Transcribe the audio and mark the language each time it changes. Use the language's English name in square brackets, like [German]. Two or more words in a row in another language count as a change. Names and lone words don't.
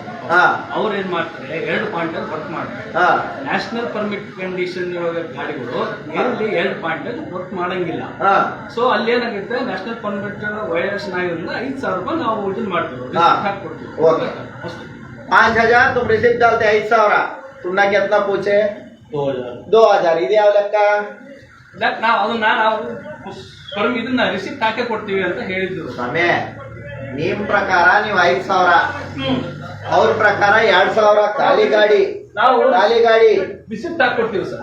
[Kannada] ಹಾ ಅವ್ರು ಏನ್ ಮಾಡ್ತಾರೆ, 2 ಪಾಯಿಂಟ್ ಅಲ್ಲಿ ವರ್ಕ್ ಮಾಡ್ತಾರೆ. ಹಾ [English] national permit condition [Kannada] ಇವಾಗ ಗಾಡಿಗಳು ಇಲ್ಲಿ 2 ಪಾಯಿಂಟ್ ಅಲ್ಲಿ ವರ್ಕ್ ಮಾಡಂಗಿಲ್ಲ. ಹಾ ಸೊ ಅಲ್ಲಿ ಏನಾಗುತ್ತೆ, [English] national permit violation [Kannada] ಆಗಿರೋದ್ರಿಂದ 5,000 ರೂಪಾಯಿ ನಾವು ಇದನ್ನ ಮಾಡ್ತೀವಿ, ಹಾ. ಹಾಕ್ಕೊಡ್ತೀವಿ ಓಕೆ. ಅಷ್ಟೇ. [Hindi] 5000 तुम रिसिप्ट डालते 5,000. तुमने कितना पूछे? 2000। 2000. [Kannada] ಇದು ಯಾವ ಲೆಕ್ಕ? ನಾವು ಅದನ್ನ ಇದನ್ನ ರಿಸಿಪ್ಟ್ ಹಾಕೇ ಕೊಡ್ತೀವಿ ಅಂತ ಹೇಳಿದ್ರು. ಸಮಯ ನಿಮ್ ಪ್ರಕಾರ ನೀವು 5,000, ಅವ್ರ ಪ್ರಕಾರ 2,000. ಖಾಲಿ ಗಾಡಿ, ನಾವು ಖಾಲಿ ಗಾಡಿ ರಿಸಿಪ್ಟ್ ಹಾಕೊಡ್ತೀವಿ ಸರ್.